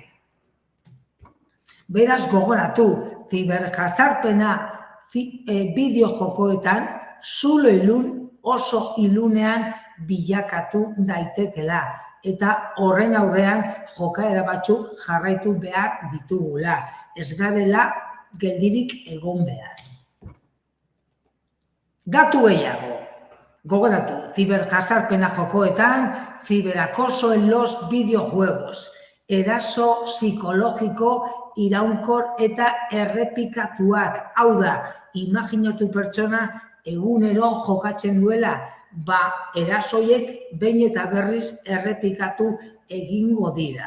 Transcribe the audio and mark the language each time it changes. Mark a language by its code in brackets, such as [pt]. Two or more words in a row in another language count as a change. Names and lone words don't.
[eu] Beraz gogoratu, ziberjazarpena bideo jokoetan zulo ilun oso ilunean bilakatu daitekela eta horren aurrean jokaera batzuk jarraitu behar ditugula. Ez garela geldirik egon behar. Datu gehiago. Gogoratu, ziberjazarpena jokoetan, [es] ciberacoso en los videojuegos, [eu] eraso psikologiko iraunkor eta errepikatuak. Hau da, imaginatu pertsona egunero jokatzen duela, erasoiek behin eta berriz errepikatu egingo dira.